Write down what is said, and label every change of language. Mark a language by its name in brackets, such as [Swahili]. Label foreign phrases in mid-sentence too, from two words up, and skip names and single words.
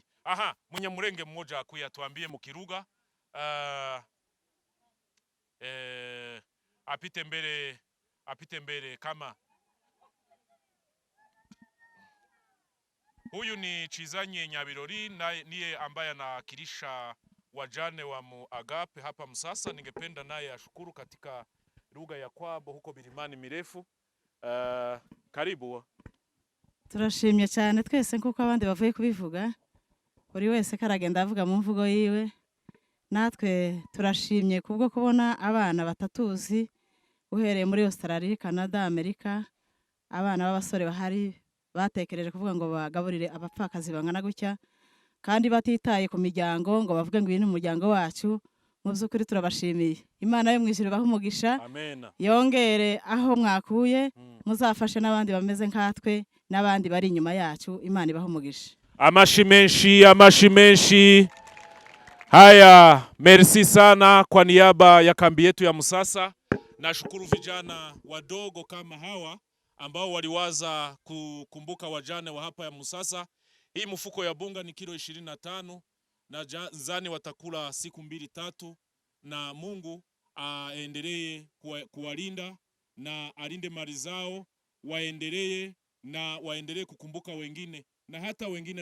[Swahili] Aha, Munyamurenge mmoja akuya tuambie mukiruga. Apite mbele kama huyu ni Chizanye Nyabirori niye ambaye anawakilisha wajane wa Agape hapa Msasa. Ningependa naye ashukuru katika lugha ya kwabo huko Birimani mirefu. Karibu. [Kinyarwanda] Turashimye cyane twese nkuko abandi bavuye kubivuga. Buri wese karagenda avuga mu mvugo yiwe. Natwe turashimye kubwo kubona abana batatuzi uhereye muri Australia, Canada, Amerika. Abana b'abasore bahari batekereje kuvuga ngo bagaburire abapfakazi bangana gutya kandi batitaye ku miryango ngo bavuge ngo iyi ni umuryango wacu. Mu by'ukuri turabashimiye. Imana yo mwijuru baha umugisha. Amen. Yongere aho mwakuye muzafashe n'abandi bameze nkatwe n'abandi bari inyuma yacu. Imana ibaha umugisha. Amashi menshi. [Swahili] Haya, merci sana kwa niaba ya kambi yetu ya Msasa. Nashukuru vijana wadogo kama hawa ambao waliwaza kukumbuka wajane wa hapa ya Msasa. Hii mfuko ya bunga ni kilo 25 na zani watakula siku 2-3 na Mungu aendelee kuwalinda na alinde mali zao, waendelee kukumbuka wengine na hata wengine.